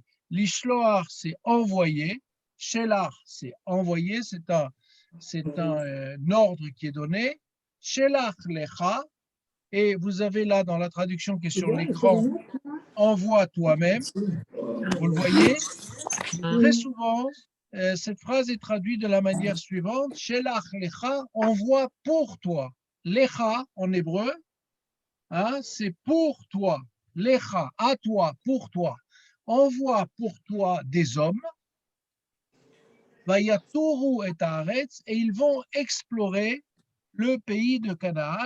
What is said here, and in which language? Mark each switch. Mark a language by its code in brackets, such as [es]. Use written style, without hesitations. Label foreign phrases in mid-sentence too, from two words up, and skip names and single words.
[fr] Lishloach, c'est envoyer. Shelach, c'est envoyer, c'est un ordre qui est donné. [he] שלח לך, [fr] et vous avez là dans la traduction qui est sur l'écran, envoie toi-même. Vous le voyez, très souvent, cette phrase est traduite de la manière suivante. [he] שלח לך, [fr] envoie pour toi. Lecha en hébreu, hein, c'est pour toi. Lecha, à toi, pour toi. Envoie pour toi des hommes. [he] ויתורו את הארץ, [fr] et ils vont explorer le pays de Canaan.